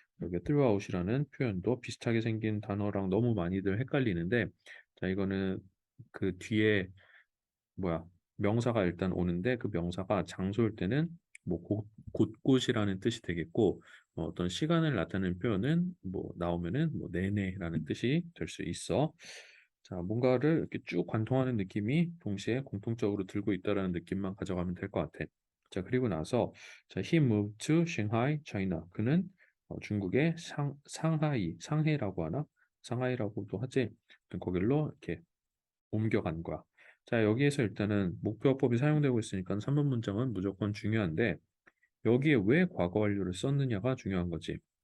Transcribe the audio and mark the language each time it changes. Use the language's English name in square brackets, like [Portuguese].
[Korean] 여기 throughout이라는 표현도 비슷하게 생긴 단어랑 너무 많이들 헷갈리는데 자, 이거는 그 뒤에 뭐야 명사가 일단 오는데 그 명사가 장소일 때는 뭐 곳곳이라는 뜻이 되겠고 어떤 시간을 나타내는 표현은 뭐 나오면은 뭐 내내라는 뜻이 될 수 있어. 자, 뭔가를 이렇게 쭉 관통하는 느낌이 동시에 공통적으로 들고 있다라는 느낌만 가져가면 될 것 같아. 자, 그리고 나서 자, [English] he moved to Shanghai, China. [Korean] 그는 중국의 상해라고 하나? 상하이라고도 하지. 거길로 이렇게 옮겨간 거야. 자, 여기에서 일단은 목표어법이 사용되고 있으니까 3번 문장은 무조건 중요한데 여기에 왜 과거 완료를 썼느냐가 중요한 거지.